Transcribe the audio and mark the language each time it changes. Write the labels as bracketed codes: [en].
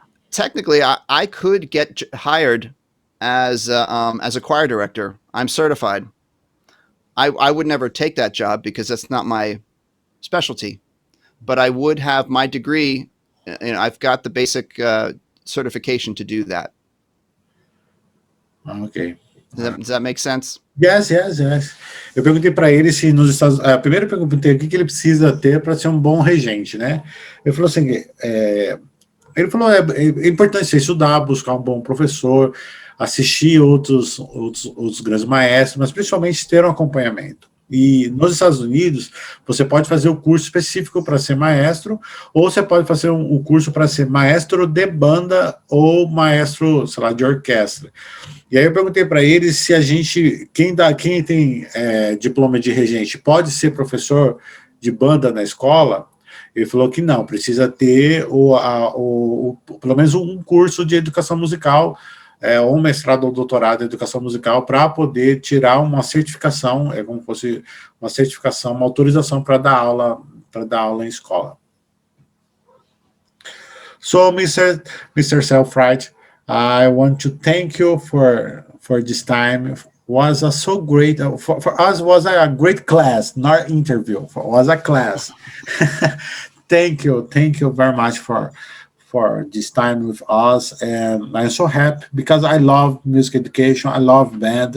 [en] Technically, I could get hired as a choir director. I'm certified. I would never take that job because that's not my specialty. But I would have my degree, and I've got the basic certification to do that. Okay. Does that make sense? Yes. [pt] Eu perguntei para ele se nos Estados Unidos. Primeiro eu perguntei o que ele precisa ter para ser um bom regente, né? Ele falou assim: ele falou é importante você estudar, buscar um bom professor, assistir outros grandes maestros, mas principalmente ter um acompanhamento. E nos Estados Unidos, você pode fazer o curso específico para ser maestro, ou você pode fazer um curso para ser maestro de banda ou maestro, sei lá, de orquestra. E aí eu perguntei para eles se quem tem diploma de regente pode ser professor de banda na escola. Ele falou que não, precisa ter pelo menos um curso de educação musical, ou um mestrado ou doutorado em educação musical, para poder tirar uma certificação, como se fosse uma certificação, uma autorização para dar aula em escola. [en] So, Mr. Selfridge, I want to thank you for this time. Was so great for us. Was a great class, not interview. Was a class. Thank you very much for this time with us, and I'm so happy because I love music education. I love band.